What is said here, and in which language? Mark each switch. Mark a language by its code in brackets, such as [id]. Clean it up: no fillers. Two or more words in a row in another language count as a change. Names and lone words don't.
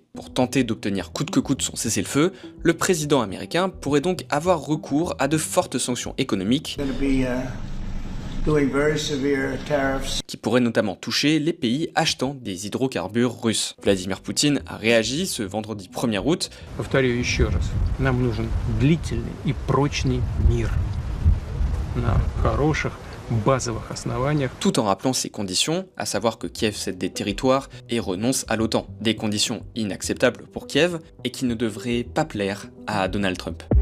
[fr] Pour tenter d'obtenir coûte que coûte son cessez-le-feu, le président américain pourrait donc avoir recours à de fortes sanctions économiques qui pourraient notamment toucher les pays achetant des hydrocarbures russes. Vladimir Poutine a réagi ce vendredi 1er août. [ru] Повторю еще раз. Нам нужен длительный и прочный мир на хороших базовых основаниях. [fr] Tout en rappelant ces conditions, à savoir que Kiev cède des territoires et renonce à l'OTAN. Des conditions inacceptables pour Kiev et qui ne devraient pas plaire à Donald Trump.